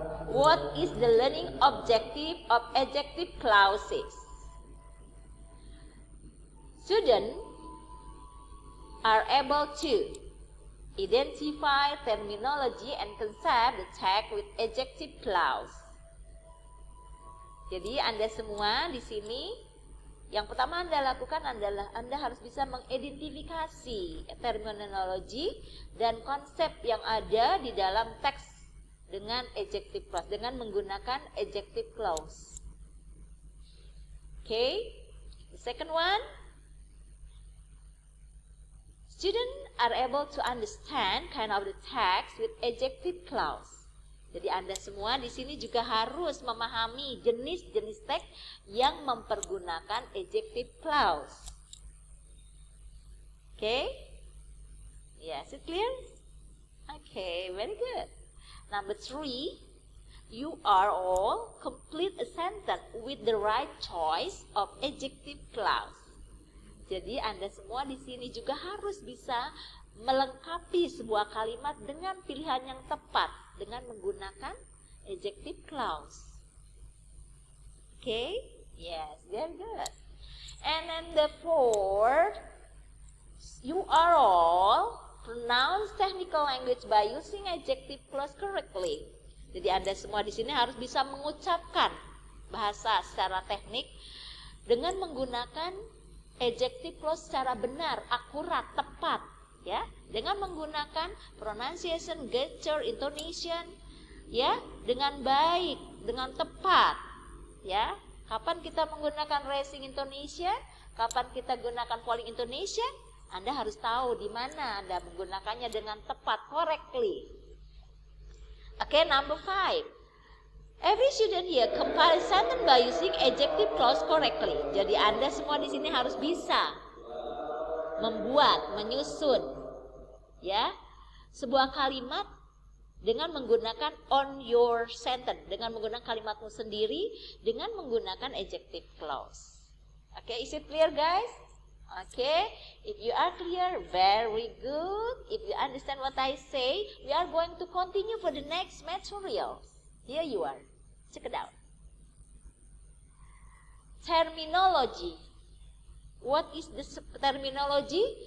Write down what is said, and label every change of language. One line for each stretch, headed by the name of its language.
English: What is the learning objective of adjective clauses? Students are able to identify terminology and concept the text with adjective clause.
Indonesian: Jadi Anda semua di sini, yang pertama Anda lakukan adalah Anda harus bisa mengidentifikasi terminologi dan konsep yang ada di dalam teks dengan adjective clause, dengan menggunakan adjective clause.
English: Okay, the second one, students are able to understand kind of the text with adjective clause.
Indonesian: Jadi Anda semua di sini juga harus memahami jenis-jenis teks yang mempergunakan adjective clause.
English: Okay, yes, it clear? Okay, very good. Number 3, you are all complete a sentence with the right choice of adjective clause.
Indonesian: Jadi Anda semua di sini juga harus bisa melengkapi sebuah kalimat dengan pilihan yang tepat dengan menggunakan adjective clause.
English: Okay? Yes, very good. And then the 4th, you are all pronounce technical language by using adjective clause correctly.
Indonesian: Jadi Anda semua di sini harus bisa mengucapkan bahasa secara teknik dengan menggunakan adjective clause secara benar, akurat, tepat, ya. Dengan menggunakan pronunciation, gesture, intonation, ya, dengan baik, dengan tepat, ya. Kapan kita menggunakan raising intonation? Kapan kita gunakan falling intonation? Anda harus tahu di mana Anda menggunakannya dengan tepat, correctly.
English: Okay, number 5. Every student here compile sentence by using adjective clause correctly.
Indonesian: Jadi Anda semua di sini harus bisa membuat, menyusun, ya, sebuah kalimat dengan menggunakan on your sentence, dengan menggunakan kalimatmu sendiri, dengan menggunakan adjective clause.
English: Okay, is it clear, guys? Okay, if you are clear, very good. If you understand what I say, we are going to continue for the next material. Here you are. Check it out. Terminology. What is the terminology?